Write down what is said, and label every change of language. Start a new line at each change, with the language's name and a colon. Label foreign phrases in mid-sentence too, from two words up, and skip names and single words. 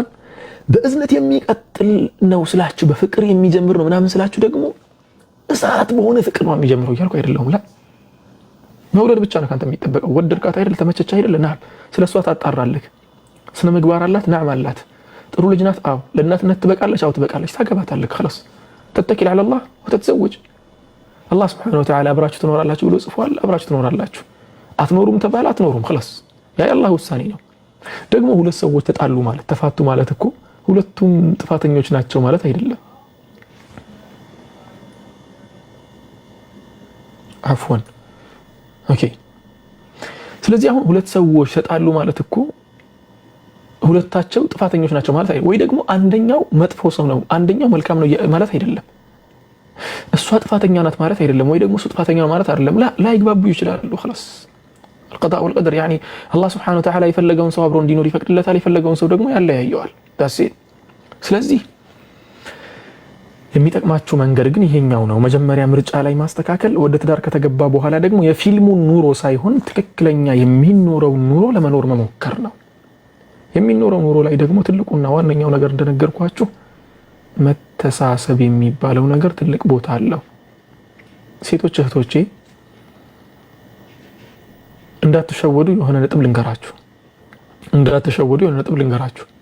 Amharic: በእዝነት የሚቀጥል ነው ስላችሁ በፍቅር የሚጀምር ነው ምናምን ስላችሁ ደግሞ እሳት በሆነ ፍቅር ነው የሚጀምረው እያልኩ አይደለም። ላ መውደድ ብቻ ነው ካንተ የሚጠበቀው። ወደድካት አይደል? ተመቸች አይደል? ና ስለሷ ታጣራለህ። ስነ ምግባር አላት? ናም አላት። ጥሩ ልጅ ናት? አዎ። ለእናትነት ትበቃለች? አዎ ትበቃለች። ታገባታለህ። خلاص ተተኪል
Arabic: على الله وتتزوج الله سبحانه وتعالى
Amharic: አብራችሁ ትኖራላችሁ ብሎ ጽፏል። አብራችሁ ትኖራላችሁ። አትኖሩም ተባለ አትኖሩም خلاص ያ የአላህ ውሳኔ ነው። ደግሞ ሁለት ሰዎች ተጣሉ ማለት ተፋቱ ማለት እኮ ሁለቱም ጥፋተኞች ናቸው ማለት አይደለም። አፍዋን ኦኬ። ስለዚህ አሁን ሁለት ሰዎች ተጣሉ ማለት እኮ ሁለታቸው ጥፋተኞች ናቸው ማለት አይደለም። ወይ ደግሞ አንደኛው መጥፎ ሰው ነው አንደኛው መልካም ነው ማለት አይደለም። እሷ ጥፋተኛ ናት ማለት አይደለም። ወይ ደግሞ እሱ ጥፋተኛ ነው ማለት አይደለም። ላ ይግባቡ ይችላሉ
Arabic: خلاص القضاء والقدر يعني الله سبحانه وتعالى يفلقون
Amharic: ሰው አብሮ እንዲኖር ይፈቅድለታል። የፈለገውን ሰው ደግሞ ያለያየዋል። ዳሴት ስለዚህ የሚጠቅማችሁ መንገድ ግን ይሄኛው ነው። መጀመሪያ ምርጫ ላይ ማስተካከል፣ ወደ ትዳር ከተገባ በኋላ ደግሞ የፊልሙን ኑሮ ሳይሆን ትክክለኛ የሚኖረው ኑሮ ለመኖር መሞከር ነው። የሚኖረው ኑሮ ላይ ደግሞ ትልቁና ዋነኛው ነገር እንደነገርኳችሁ መተሳሰብ የሚባለው ነገር ትልቅ ቦታ አለው። ሴቶች እህቶቼ እንዳትሸወዱ የሆነ ነጥብ ልንገራችሁ።